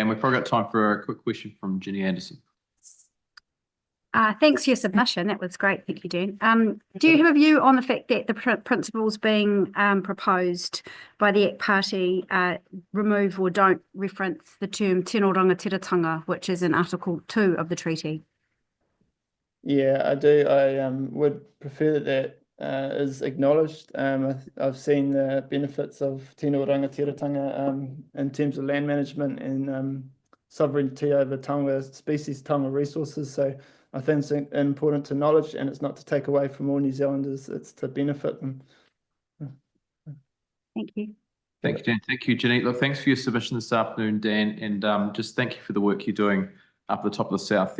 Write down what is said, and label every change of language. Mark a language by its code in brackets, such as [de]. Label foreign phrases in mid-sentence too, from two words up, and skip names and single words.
[en] We've probably got time for a quick question from Ginny Anderson. Thanks for your submission. That was great. Thank you, Dan. Do you have a view on the fact that the principles being proposed by the ACT Party remove or don't reference the term [mi] tino rangatiratanga, [en] which is in Article 2 of the treaty? Yeah, I do. I would prefer that is acknowledged. I've seen the benefits of [mi] tino rangatiratanga [en] in terms of land management and sovereignty over taonga species, taonga resources. So I think it's important to knowledge, and it's not to take away from all New Zealanders, it's to benefit them. Thank you. Thank you, Dan. Thank you, Ginny. Look, thanks for your submission this afternoon, Dan, and just thank you for the work you're doing up at the top of the south there.